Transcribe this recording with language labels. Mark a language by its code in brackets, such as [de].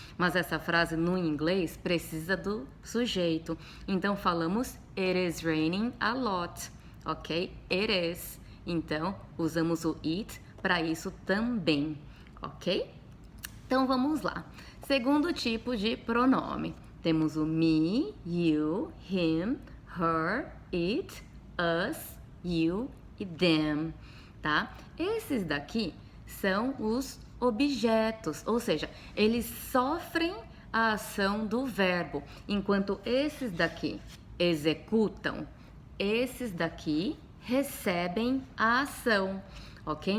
[pt] Mas essa frase no inglês precisa do sujeito. Então falamos [en] it is raining a lot, ok? It is. [pt] Então usamos o it para isso também, ok? Então vamos lá. Segundo tipo de pronome. Temos o [en] me, you, him, her, it, us, you e them, tá? [pt] Esses daqui são os objetos, ou seja, eles sofrem a ação do verbo, enquanto esses daqui executam, esses daqui recebem a ação, ok?